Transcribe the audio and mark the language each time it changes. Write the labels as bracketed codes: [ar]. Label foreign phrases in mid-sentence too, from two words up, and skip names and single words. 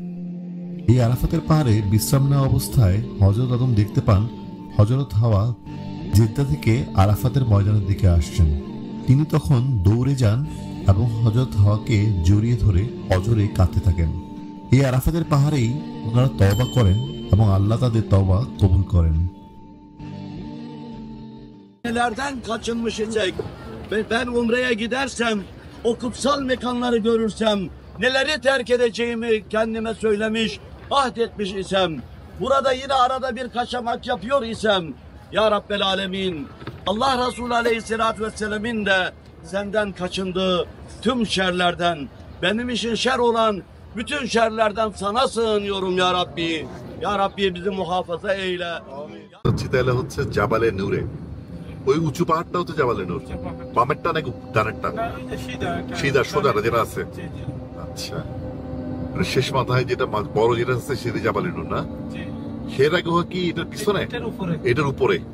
[bn] এই আরাফাতের পাহাড়ে বিশ্রাম নেওয়া অবস্থায় হযরত আদম দেখতে পান হযরত হাওয়া জেদ্দা থেকে আরাফাতের ময়দানের দিকে আসছেন। তিনি তখন দৌড়ে যান এবং হযরত হাওয়াকে জড়িয়ে ধরে অজরে কাঁদতে থাকেন। এই আরাফাতের পাহাড়েই ওনারা তওবা করেন এবং আল্লাহ তাদের তওবা কবুল করেন। [tr] Nelerden kaçınmış isek ve ben Umre'ye gidersem o kutsal mekanları görürsem neleri terk edeceğimi kendime söylemiş, ahdetmiş isem, burada yine arada bir kaçamak yapıyor isem, [ar] يا رب العالمين, [tr] Allah Resulü Aleyhisselatü Vesselam'ın de senden kaçındığı tüm şerlerden, benim için şer olan bütün şerlerden sana sığınıyorum [ar] يا ربي. يا ربي [tr] bizi muhafaza eyle. [bn] তাহলে হচ্ছে জাবালে নূরে, ওই উঁচু পাহাড়টা হচ্ছে জাবালে নূর। বামেরটা নাকি ডানেরটা? সিধা সোজা যেটা আছে। আচ্ছা, শেষ মাথায় যেটা বড় যেটা আছে সেটা জাবালে নূর না? হেরা গুহা কি এটার পিছনে? এটার উপরে।